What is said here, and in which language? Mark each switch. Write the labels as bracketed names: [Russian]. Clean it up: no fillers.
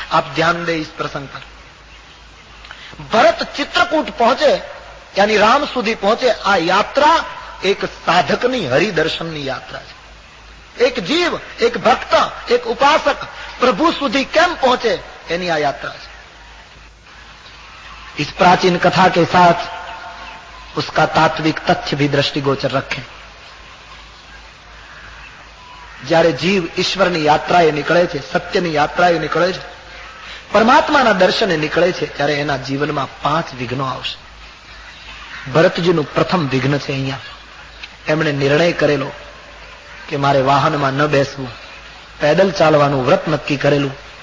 [Hindi] આપ ધ્યાન દે ઇસ પ્રસંગ પર. [Gujarati] ભરત ચિત્રકૂટ પહોંચે યાની રામ સુધી પહોંચે. આ યાત્રા એક સાધકની હરિદર્શનની યાત્રા છે. એક જીવ, એક ભક્ત, એક ઉપાસક પ્રભુ સુધી કેમ પહોંચે એની આ યાત્રા છે. [Hindi] इस प्राचीन कथा के साथ उसका तात्विक तथ्य भी दृष्टिगोचर रखें. [Gujarati] જ્યારે જીવ ઈશ્વરની યાત્રાએ નીકળે છે, સત્યની યાત્રાએ નીકળે છે, પરમાત્માના દર્શને નીકળે છે, ત્યારે એના જીવનમાં 5 વિઘ્નો આવશે. ભરતજીનું પ્રથમ વિઘ્ન છે અહીંયા. એમણે નિર્ણય કરેલો કે મારે વાહનમાં ન બેસવું, પેદલ ચાલવાનું વ્રત નક્કી કરેલું.